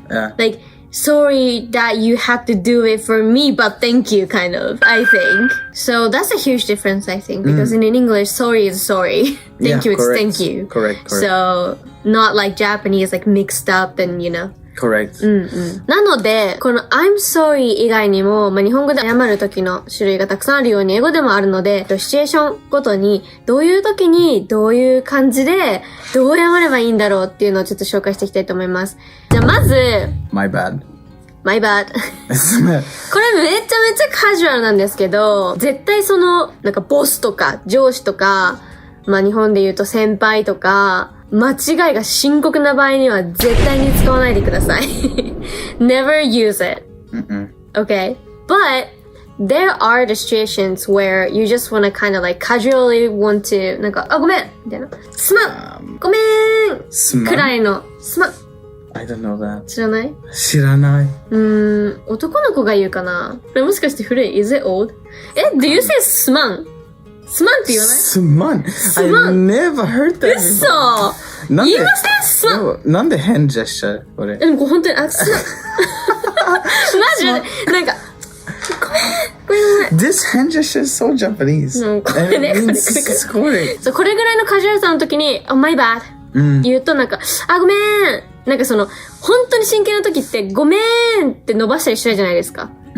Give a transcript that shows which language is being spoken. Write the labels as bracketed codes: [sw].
[en] Yeah. Like, sorry that you had to do it for me, but thank you, kind of, I think. So that's a huge difference, I think, because in English, sorry is sorry. Thank you, it's thank you. Correct. So, not like Japanese, like mixed up and, you know, Correct. [ja] なので、この [en] I'm sorry [ja] 以外にも、日本語で謝る時の種類がたくさんあるように英語でもあるので、シチュエーションごとにどういう時にどういう感じでどう謝ればいいんだろうっていうのをちょっと紹介していきたいと思います。じゃあまず、 [en] My bad. [ja] これめちゃめちゃカジュアルなんですけど、絶対なんかボスとか上司とか、日本で言うと先輩とか、間違いが深刻な場合には絶対に使わないでください。 [en] Never use it. Okay? But there are the situations where you just want to kind of like casually want to [ja] なんか、ごめんみたいな。すまんごめんくらいの、すまん [en] I don't know that. [ja] 知らない？知らない。男の子が言うかな？これもしかして古い？ [en] Is it old? Do you say すまん？ [ja] すまんって言わない？すまん。 [en] I never heard that. [ja] 嘘！言いません？すまん。なんで変ジェスチャーこれ？でも本当に、すまん。マジで、なんか、ごめん。 [en] This hand gesture is so Japanese. [ja] これね、これぐらいのカジュアルさの時に、 [en] my bad [ja] 言うとなんか、ごめん。なんか本当に真剣な時って、ごめんって伸ばしたりしないじゃないですか。